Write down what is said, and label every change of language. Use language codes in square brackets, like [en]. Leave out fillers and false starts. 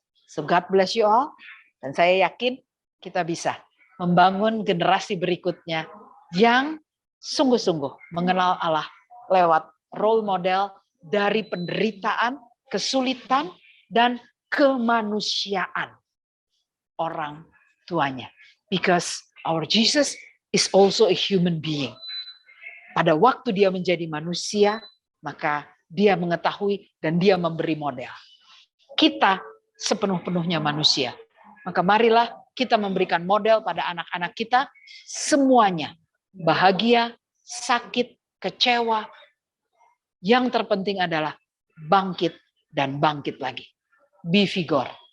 [en] So God bless you all. [id] Dan saya yakin kita bisa membangun generasi berikutnya yang sungguh-sungguh mengenal Allah lewat role model dari penderitaan, kesulitan, dan kemanusiaan orang tuanya. [en] Because our Jesus is also a human being. [id] Pada waktu dia menjadi manusia, maka dia mengetahui dan dia memberi model. Kita sepenuh-penuhnya manusia. Maka marilah kita memberikan model pada anak-anak kita semuanya. Bahagia, sakit, kecewa. Yang terpenting adalah bangkit dan bangkit lagi. [en] Be vigor.